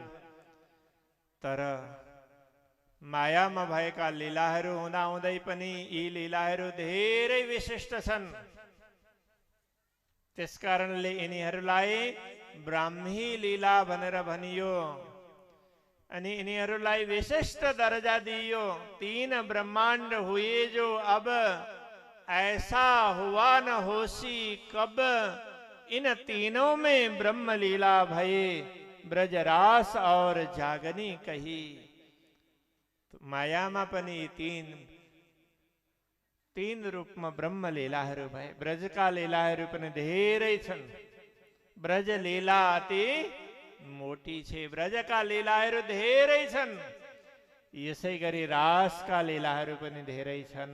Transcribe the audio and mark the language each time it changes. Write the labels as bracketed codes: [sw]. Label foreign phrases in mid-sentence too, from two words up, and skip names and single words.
[ne] तर मायामा भएका लीलाहरू हुँदाहुँदै पनि यी लीलाहरू धेरै विशिष्ट छन्। त्यसकारणले यिनीहरूलाई ब्राह्मी लीला भनेर भनियो अनि यिनीहरूलाई विशिष्ट दर्जा दियो। [hi] तीन ब्रह्मांड हुए जो अब ऐसा हुआ न होसी कब, इन तीनों में ब्रह्म लीला भये ब्रजरास और जागनी कही। [ne] तो मायामा पनि तीन रूपमा ब्रह्म लीलाहरू भए। ब्रजका लीलाहरू पनि धेरै छन्। [gu] ब्रज लीला अति मोटी छे। [ne] ब्रजका लीलाहरू धेरै छन्। यसै गरी रासका लीलाहरू पनि धेरै छन्।